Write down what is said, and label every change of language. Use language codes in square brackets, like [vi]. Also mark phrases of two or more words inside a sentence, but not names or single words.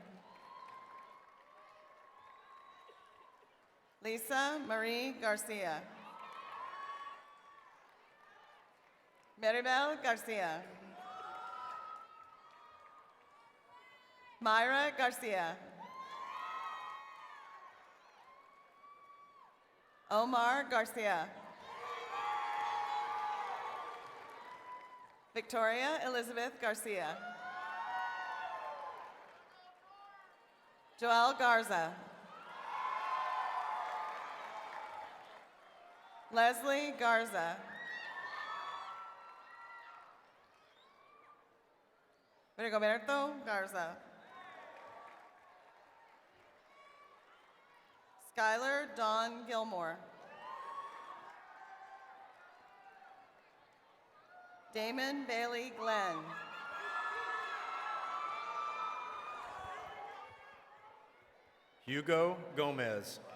[en] Lisa Marie Garcia. Maribel Garcia. Myra Garcia. Omar Garcia. Victoria Elizabeth Garcia. Joel Garza. Leslie Garza. Rigoberto Garza. Skylar Dawn Gilmore. Damon Bailey Glenn. Hugo Gomez.